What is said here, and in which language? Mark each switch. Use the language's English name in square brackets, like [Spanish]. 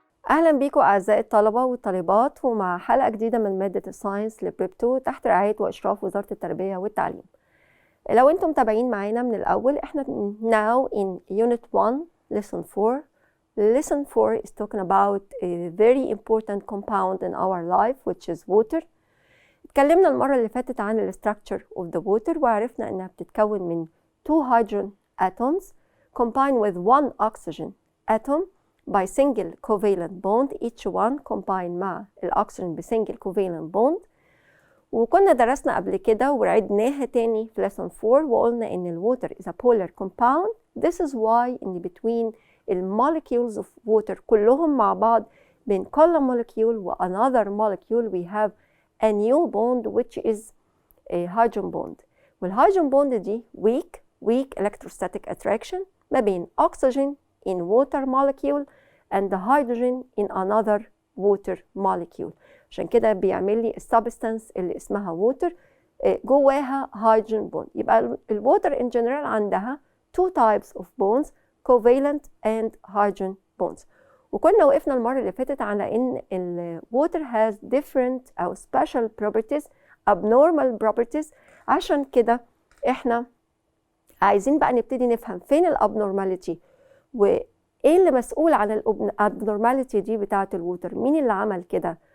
[Arabic] أهلا بيكم أعزائي الطلبة والطالبات ومع حلقة جديدة من مادة الساينس لبريب 2 تحت رعاية وإشراف وزارة التربية والتعليم. لو أنتم متابعين معانا من الأول احنا [English] now in Unit 1 Lesson 4. Lesson 4 is talking about a very important compound in our life which is water. [Arabic] اتكلمنا المرة اللي فاتت عن ال [English] structure of the water [Arabic] وعرفنا إنها بتتكون من [English] 2 hydrogen atoms combined with 1 oxygen atom by single covalent bond, each one combined [Arabic] مع الأكسجين [English] بsingle covalent bond. [Arabic] وكنا درسنا قبل كده وعدناها تاني في [English] lesson 4 [Arabic] وقلنا إن ال [English] water is a polar compound. This is why in between molecules of water [Arabic] كلهم مع بعض بين كل [English] molecule و another molecule we have a new bond which is a hydrogen bond. والhydrogen bond [Arabic] دي [English] weak electrostatic attraction [Arabic] ما بين [English] oxygen in water molecule and the hydrogen in another water molecule. [Arabic] عشان كده بيعمل لي السبستانس اللي اسمها water جواها [English] hydrogen bond. [Arabic] يبقى [English] الwater in general [Arabic] عندها [English] 2 types of bonds, covalent and hydrogen bonds. [Arabic] وكنا وقفنا المرة اللي فاتت على ان ال [English] water has different [Arabic] أو [English] special properties, abnormal properties. [Arabic] عشان كده احنا عايزين بقى نبتدي نفهم فين الابنورماليتي وايه اللي مسؤول عن الابنورماليتي دي بتاعه الووتر، مين اللي عمل كده.